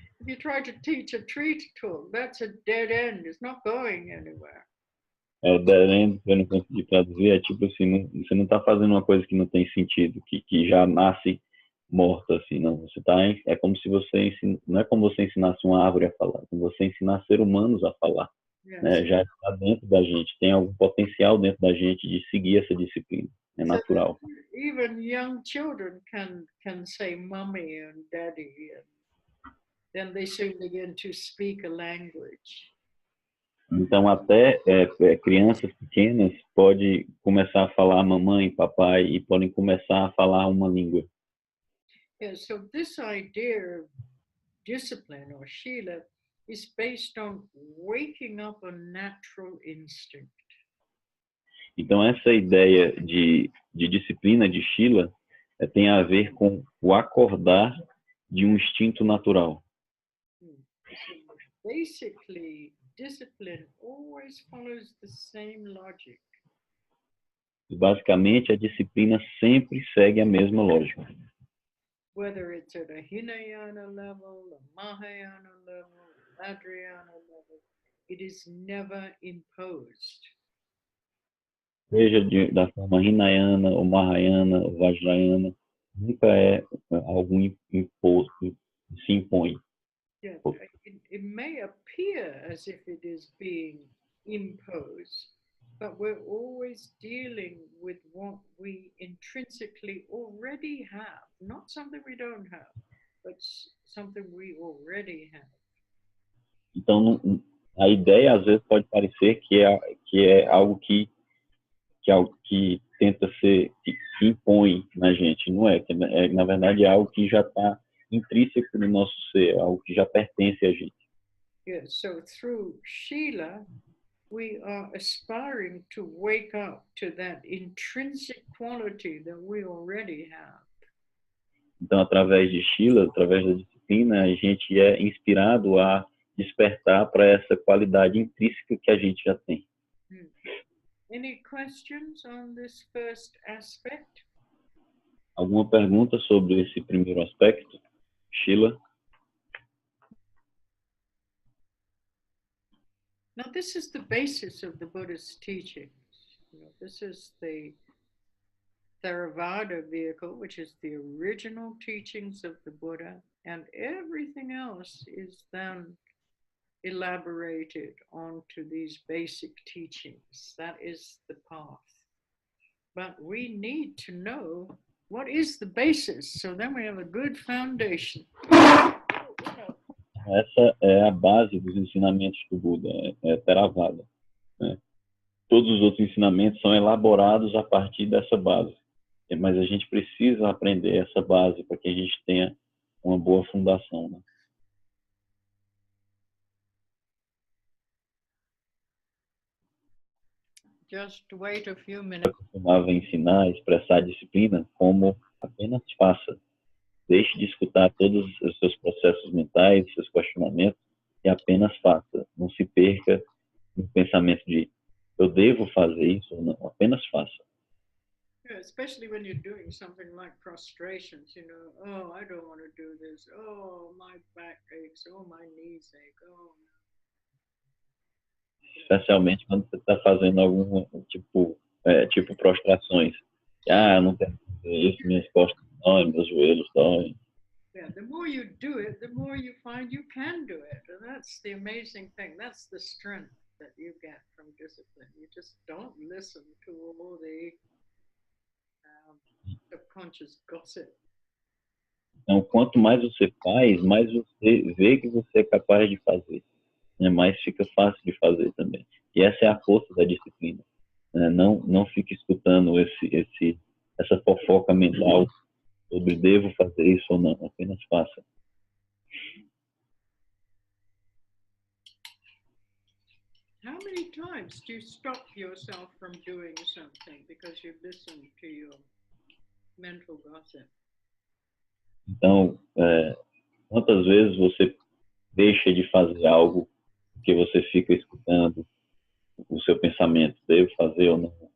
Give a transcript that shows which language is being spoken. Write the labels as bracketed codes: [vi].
[en] If you try to teach a tree to talk, that's a dead end. It's not going anywhere. [pt] O [en] dead end, [pt] eu não consegui traduzir, é tipo assim, você não está fazendo uma coisa que não tem sentido, que já nasce morta, assim, não. Você é como se você não é como você ensinasse uma árvore a falar, é como você ensinar seres humanos a falar. [en] Yes. [pt] Né? Já está dentro da gente, tem algum potencial dentro da gente de seguir essa disciplina, é natural. [en] So even young children can say mommy and daddy, and then they soon begin to speak a language. [pt] Então, até crianças pequenas podem começar a falar mamãe, papai, e podem começar a falar uma língua. [en] Yeah, so this idea of discipline or shila is based on waking up a natural instinct. [pt] Então, essa ideia de disciplina, de shila, tem a ver com o acordar de um instinto natural. [en] So basically, discipline always follows the same logic. [pt] Basicamente, a disciplina sempre segue a mesma lógica. [en] Whether it's at a Hinayana level, a Mahayana level, Vajrayana level, it is never imposed. [pt] Seja da forma Hinayana, ou Mahayana, ou Vajrayana, nunca é algo imposto, se impõe. [en] Yeah, it may appear as if it is being imposed, but we're always dealing with what we intrinsically already have, not something we don't have, but something we already have. [pt] Então, a ideia às vezes pode parecer que é algo que é algo que tenta ser, que impõe na gente. Não é, na verdade é algo que já está intrínseco no nosso ser, algo que já pertence a gente. [en] Yes, so through Shila, we are aspiring to wake up to that intrinsic quality that we already have. [pt] Então, através de Shila, através da disciplina, a gente é inspirado a despertar para essa qualidade intrínseca que a gente já tem. [en] Any questions on this first aspect? [pt] Alguma pergunta sobre esse primeiro aspecto, Shila? [en] Now, this is the basis of the Buddhist teachings. This is the Theravada vehicle, which is the original teachings of the Buddha, and everything else is then elaborated onto these basic teachings. That is the path. But we need to know what is the basis, so then we have a good foundation. [pt] Essa é a base dos ensinamentos do Buda, é Theravada, né? Todos os outros ensinamentos são elaborados a partir dessa base, mas a gente precisa aprender essa base para que a gente tenha uma boa fundação, né? [en] Just wait a few minutes. [pt] Eu costumava ensinar, expressar a disciplina como apenas faça. Deixe de escutar todos os seus processos mentais, seus questionamentos, e apenas faça. Não se perca no pensamento de eu devo fazer isso ou não. Apenas faça. [en] Yeah, especially when you're doing something like prostrations, oh, I don't want to do this. Oh, my back aches. Oh, my knees ache. Oh, no. [pt] Especialmente quando você está fazendo algum tipo prostrações. Eu não quero fazer isso, minhas costas doem, meus joelhos doem. [en] Yeah, the more you do it, the more you find you can do it. And that's the amazing thing. That's the strength that you get from discipline. You just don't listen to all the subconscious gossip. [pt] Então, quanto mais você faz, mais você vê que você é capaz de fazer, né? Mais fica fácil de fazer também. E essa é a força da disciplina, né? Não fique escutando essa fofoca mental sobre devo fazer isso ou não. Apenas faça. [en] How many times do you stop yourself from doing something because you listen to your mental gossip? [pt] Então, quantas vezes você deixa de fazer algo porque você fica escutando o seu pensamento, devo fazer ou não?